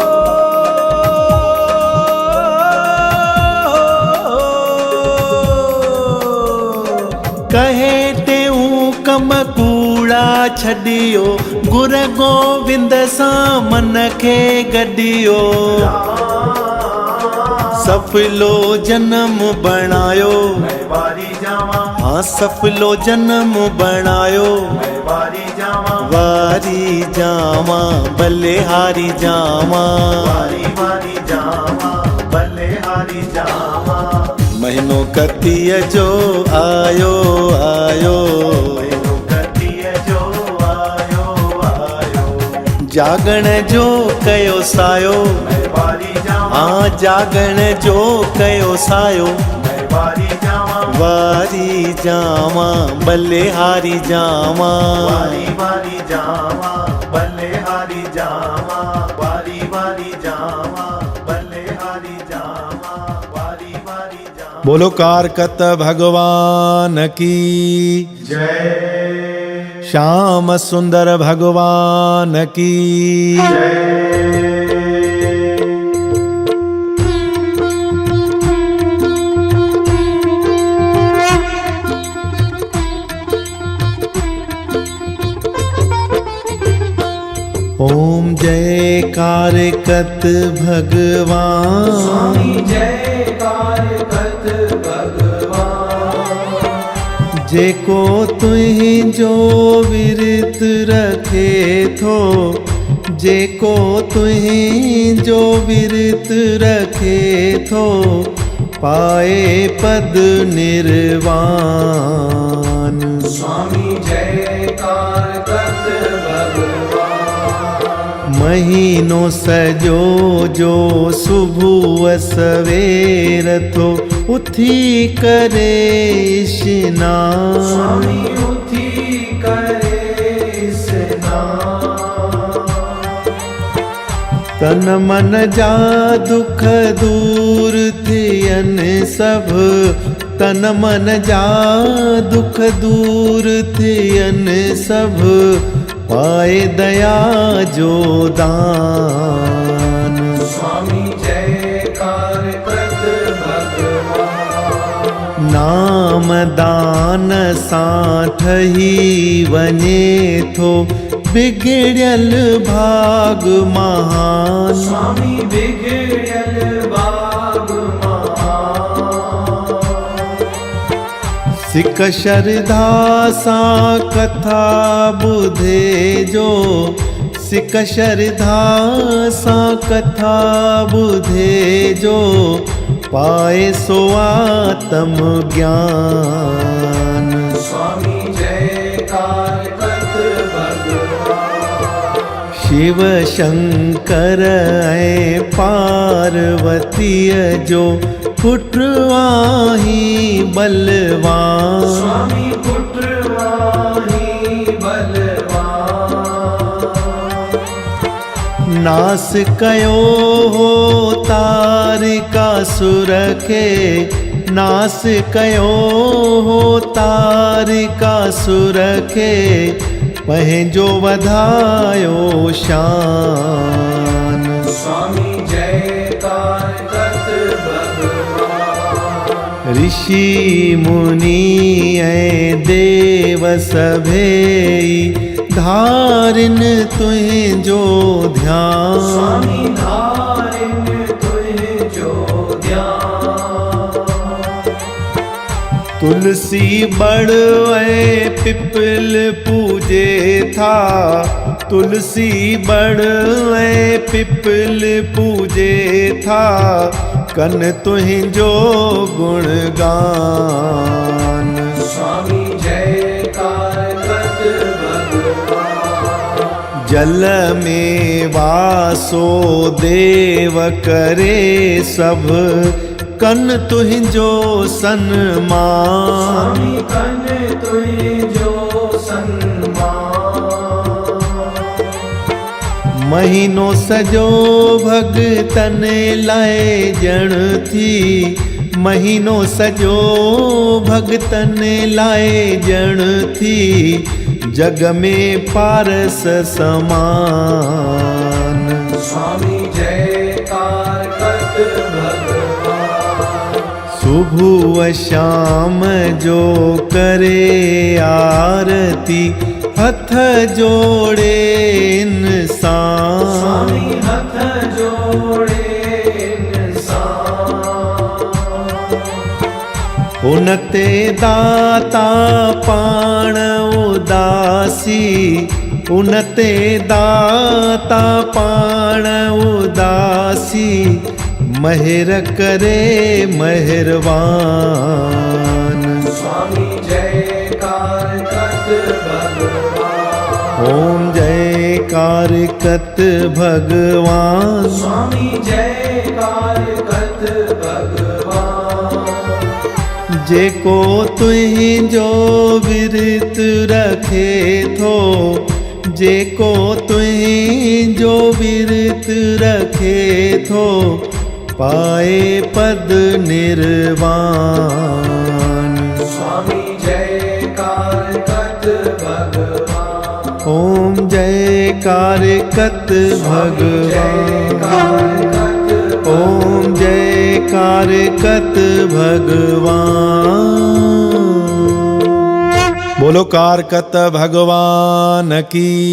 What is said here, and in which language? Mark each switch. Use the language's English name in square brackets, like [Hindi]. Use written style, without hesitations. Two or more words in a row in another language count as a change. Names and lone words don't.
[Sindhi] कहे टेऊं कम कूड़ा छड़ियो गुर गोविंद सां मन खे गॾियो सफलो जन्म बणायो वारी जावा हाँ सफलो जन्म बणायो वारी जावा वारी जावा बलिहारी जावा वारी वारी जावा बलिहारी जावा महीनो कतीअ जो आयो आयो महीनो कतीअ जो आयो आयो जागण जो कयो सायो वारी जावा हाँ जागण जो कयो सायो वारी जावा वारी जावा बलिहारी जावा वारी वारी जावा बलिहारी जावा वारी वारी जावा बलिहारी जावा वारी वारी जावा [Hindi] बोलो कारकत भगवान की जय श्याम सुंदर भगवान की ओम जय कारकत भगवान [Sindhi] जय कारकत भगवान जेको तुहिंजो विरत रखे थो जेको तुहिंजो विरत रखे थो पाए पद निर्वाण स्वामी जय कारकत भगवान महीनो सजो जो सुबुह सवेर थो उथी करे स्नान स्वामी उथी करे स्नान तन मन जा दुख दूर थियनि सभु तन मन जा दुख दूर थियनि सभु पाए दया जो दान स्वामी जय कारकत भगवान नाम दान सां ठही वञे थो बिगड़ियल भाग महान स्वामी बिगड़ियल बाग महान सिक श्रद्धा सां कथा ॿुधे जो सिक श्रद्धा सां कथा ॿुधे जो पाए सो आत्म ज्ञान स्वामी जय कारकत भगवान शिव शंकर ऐं पार्वतीअ जो पुट आहीं बलवान स्वामी पुत्र वाही बलवान नास कयो हो तारिकासुर खे नास कयो हो तारिकासुर खे पंहिंजो वधायो शान स्वामी जय कारकत भगवान ऋषि मुनि ऐं देव सभेई धारिन तुंहिंजो ध्यान स्वामी धारिन तुझो ध्यान तुलसी बड़ ऐं पिपल पूजे था तुलसी बड़ ऐं पिपल पूजे था कन तुंहिंजो गुणगान स्वामी जय कारकत जल में वासो देव करे सब कन तुहिंजो सन्मान स्वामी कन तुझो सन्मान महीनो सजो भगतन लाए जण थी महीनो सजो भगतन लाए जण थी जग में पारस समान स्वामी जयकार कत भगवान सुबह शाम जो करे आरती हथ जोड़े इंसान स्वामी हथ जोड़े इंसान उनते दाता पाण उदासी उनते दाता पाण उदासी मेहर करे मेहरबान स्वामी जयकार कत भगवान ओम जयकार कत भगवान स्वामी जयकार कत भगवान जेको तुहिंजो विरत रखे थो जेको तुहिंजो विरत रखे थो पाए पद निर्वाण स्वामी जयकार कत भगवान ओम जयकार कत भगवान ओम जयकार कत भगवान [Hindi] बोलो कारकत भगवान की